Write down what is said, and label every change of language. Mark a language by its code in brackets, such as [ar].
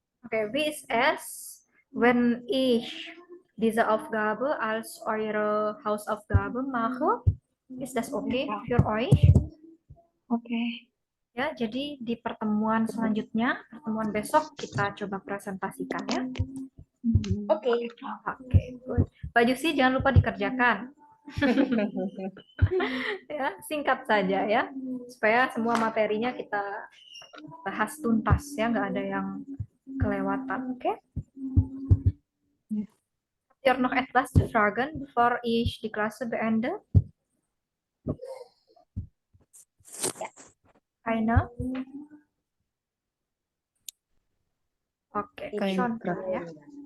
[de] Oke, wie ist es, wenn ich diese Aufgabe als eure Hausaufgabe mache? Ist das okay für euch? Oke. [id] Ya, jadi di pertemuan selanjutnya, pertemuan besok kita coba presentasikan ya. Oke. Oke, good. Mbak Jusi jangan lupa dikerjakan. Ya, singkat saja ya, supaya semua materinya kita bahas tuntas ya, nggak ada yang kelewatan. Oke? [de] Habt ihr noch etwas zu fragen, bevor ich die Klasse beende? Keine? Oke, [id] Ini [de] schon klar ya. Prof.